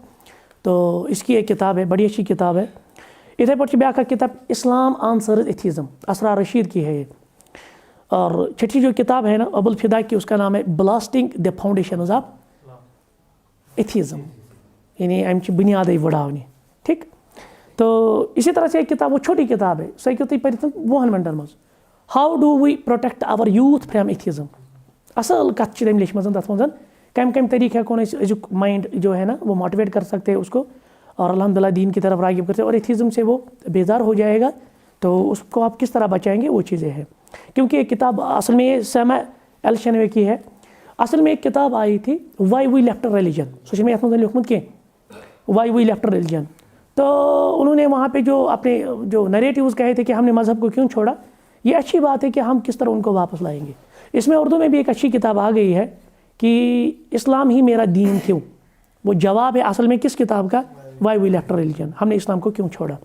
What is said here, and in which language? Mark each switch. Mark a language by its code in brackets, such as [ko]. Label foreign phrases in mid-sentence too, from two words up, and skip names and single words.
[ur] تو اس کی ایک کتاب ہے بڑی اچھی کتاب ہے. [ks] اتھے پہ بیاکھ کتاب [ur] اسلام آنسرز ایتھیزم اسرار رشید کی ہے یہ. اور چھٹی جو کتاب ہے نا ابو الفدا کی, اس کا نام ہے بلاسٹنگ دی فاؤنڈیشنز آف ایتھیزم یعنی [ks] امچ بنیادی وڑاونی. [ur] ٹھیک. تو اسی طرح سے ایک کتاب وہ چھوٹی کتاب ہے [ks] سو ہیٚکِو تُہۍ پٔرِتھ 20 منٹن مز [ur] ہاؤ ڈو وی پروٹیکٹ آور یوتھ فرام ایتھیزم. [ks] اصل کت چھِ تٔمۍ لیچھمٕژ تَتھ منٛز کم طریقہ ہیٚکون أسۍ أزیُک [ur] مائنڈ جو ہے نا وہ موٹیویٹ کر سکتے ہیں اس کو اور الحمدللہ دین کی طرف راغب کرتے ہیں اور ایتھیزم سے وہ بیدار ہو جائے گا. تو اس کو آپ کس طرح بچائیں گے وہ چیزیں ہیں. کیونکہ یہ کتاب اصل میں یہ سیما ایل شنوے کی ہے. اصل میں ایک کتاب آئی تھی [ks] وائی وی لیفٹ ریلیجن, سو چھِ مےٚ یَتھ منٛز لیوٗکھمُت کینٛہہ وائی وی لیفٹ ریلیجن. [ur] تو انہوں نے وہاں پہ جو اپنے جو نریٹیوز کہے تھے کہ ہم نے مذہب کو کیوں چھوڑا, یہ اچھی بات ہے کہ ہم کس طرح ان کو واپس لائیں گے. اس میں اردو میں بھی ایک اچھی کتاب آ گئی ہے کہ اسلام ہی میرا دین کیوں. وہ جواب ہے اصل میں کس کتاب کا, وائی وی لیفٹ ریلیجن, ہم نے اسلام کو کیوں چھوڑا.